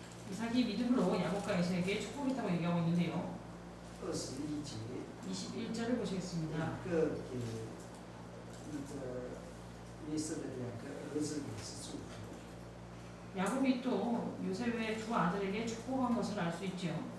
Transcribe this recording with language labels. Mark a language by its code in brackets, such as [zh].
[ko] 이삭이 믿음으로 야곱과 에서에게 축복했다고 얘기하고 있는데요. [zh] 21节， [ko] 21절을 보시겠습니다. [zh] 雅各给那个约瑟的2个儿子也是祝福。 [ko] 야곱이 또 요셉의 두 아들에게 축복한 것을 알 수 있죠.